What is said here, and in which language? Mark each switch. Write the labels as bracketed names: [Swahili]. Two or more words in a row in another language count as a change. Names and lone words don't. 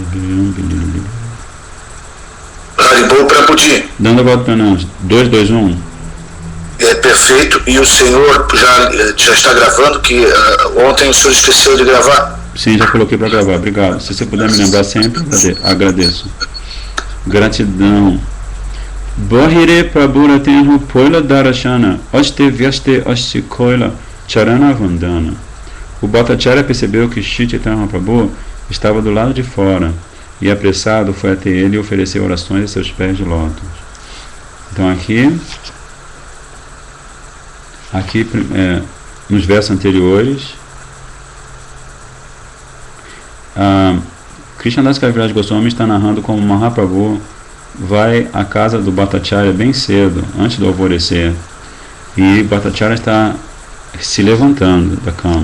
[Portuguese] Haribol Prabhuji. Dando a volta para nós. 2, 2, 1. É perfeito. E o senhor já está gravando, que ontem o senhor esqueceu de gravar? Sim, já coloquei para gravar. Obrigado. Se você puder me lembrar sempre, agradeço. Gratidão. [Bangla] বাহিরে প্রভুর তেঁহো পাইল দরশন আস্তে ব্যস্তে আস্তে কৈল চরণ বন্দন. [Portuguese] O Bhattacharya percebeu que Shri Chaitanya Mahaprabhu estava do lado de fora e, apressado, foi até ele e ofereceu orações a seus pés de lótus. Então aqui nos versos anteriores, Krishnadas Kaviraj Goswami está narrando como Mahaprabhu vai à casa do Bhattacharya bem cedo, antes do alvorecer, e Bhattacharya está se levantando da cama.